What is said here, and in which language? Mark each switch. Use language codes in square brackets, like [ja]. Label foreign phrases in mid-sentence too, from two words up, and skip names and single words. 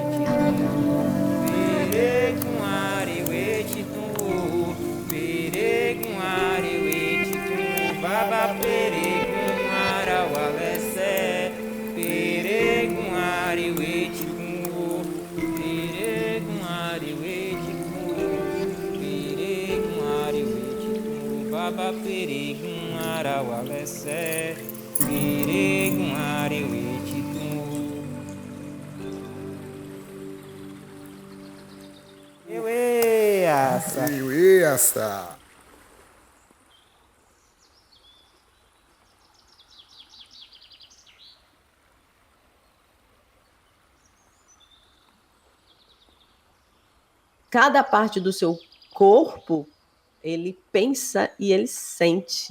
[pt] wetitu, pereguari wetitu, baba pereguara walese, pereguari wetitu, pereguari wetitu, pereguari wetitu, baba pereguara walese, pereguari wetitu. Essa. Cada parte do seu corpo, ele pensa e ele sente.